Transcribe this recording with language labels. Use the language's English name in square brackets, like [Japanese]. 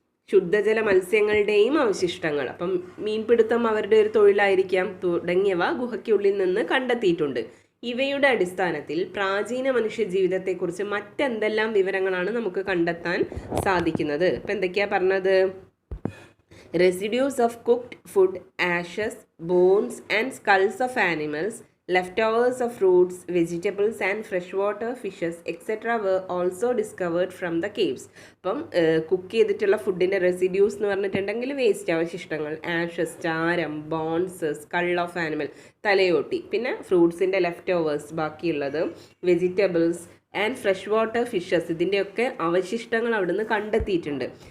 [Malayalam] ശുദ്ധജല മത്സ്യങ്ങളുടെയും അവശിഷ്ടങ്ങൾ. അപ്പം മീൻപിടുത്തം അവരുടെ ഒരു തൊഴിലായിരിക്കാം. തുടങ്ങിയവ ഗുഹയ്ക്കുള്ളിൽ നിന്ന് കണ്ടെത്തിയിട്ടുണ്ട്. ഇവയുടെ അടിസ്ഥാനത്തിൽ പ്രാചീന മനുഷ്യ ജീവിതത്തെക്കുറിച്ച് മറ്റെന്തെല്ലാം വിവരങ്ങളാണ് നമുക്ക് കണ്ടെത്താൻ സാധിക്കുന്നത്? ഇപ്പം എന്തൊക്കെയാ പറഞ്ഞത്? [English] Residues of cooked food, ashes, bones and skulls of animals, leftovers of fruits, vegetables and freshwater fishes etc. were also discovered from the caves. [Malayalam] അപ്പം കുക്ക് ചെയ്തിട്ടുള്ള ഫുഡിൻ്റെ റെസിഡ്യൂസ് എന്ന് പറഞ്ഞിട്ടുണ്ടെങ്കിൽ വേസ്റ്റ് അവശിഷ്ടങ്ങൾ, ആഷസ് ചാരം, ബോൺസ്, സ്കൾ ഓഫ് ആനിമൽ തലയോട്ടി, പിന്നെ ഫ്രൂട്ട്സിൻ്റെ left overs ബാക്കിയുള്ളത്, vegetables and fresh water fishes ഇതിൻ്റെയൊക്കെ അവശിഷ്ടങ്ങൾ അവിടുന്ന് കണ്ടെത്തിയിട്ടുണ്ട്.